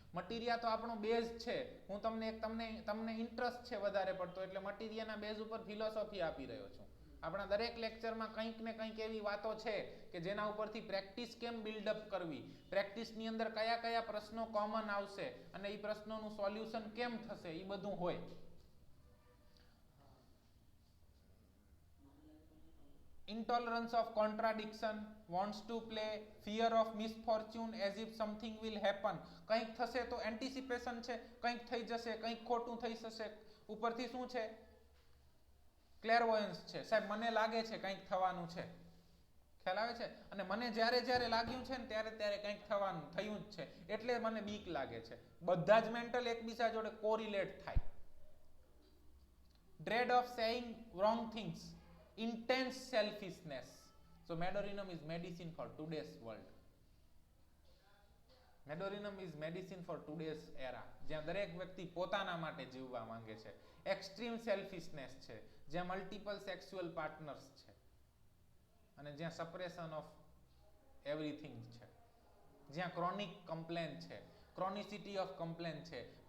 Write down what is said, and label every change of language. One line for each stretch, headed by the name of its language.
Gujarati: મટીરિયા તો આપણો બેઝ છે. હું તમને ઇન્ટરેસ્ટ છે વધારે પડતો, એટલે મટીરિયાના બેઝ ઉપર ફિલોસોફી આપી રહ્યો છું. આપણા દરેક લેક્ચરમાં કંઈક ને કંઈક એવી વાતો છે કે જેના ઉપરથી પ્રેક્ટિસ કેમ બિલ્ડઅપ કરવી, પ્રેક્ટિસની અંદર કયા કયા પ્રશ્નો કોમન આવશે અને એ પ્રશ્નોનું સોલ્યુશન કેમ થશે, એ બધું હોય.
English: intolerance of contradiction, wants to play, fear of misfortune as if something will happen.
Gujarati: કંઈક થશે તો એન્ટિસિપેશન છે, કંઈક થઈ જશે, કંઈક ખોટું થઈ જશે. ઉપરથી શું છે? ક્લેરવોયન્સ છે. સાહેબ મને લાગે છે કંઈક થવાનું છે. ખ્યાલ આવે છે? અને મને જ્યારે જ્યારે લાગ્યું છે ને ત્યારે ત્યારે કંઈક થવાનું થયું જ છે, એટલે મને બીક લાગે છે. બધા જ મેન્ટલ એકબીજા જોડે કોરિલેટ થાય.
English: dread of saying wrong things, intense selfishness. So Madorinum is medicine for today's world. Madorinum is medicine for today's era.
Gujarati: જ્યાં દરેક વ્યક્તિ પોતાના માટે જીવવા માંગે છે. એક્સ્ટ્રીમ સેલ્ફિશનેસ છે, જ્યાં મલ્ટિપલ સેક્સ્યુઅલ પાર્ટનર્સ છે, અને જ્યાં
English: suppression of everything
Gujarati: છે, જ્યાં ક્રોનિક કમ્પ્લેન છે,
English: chronicity of complain
Gujarati: છે.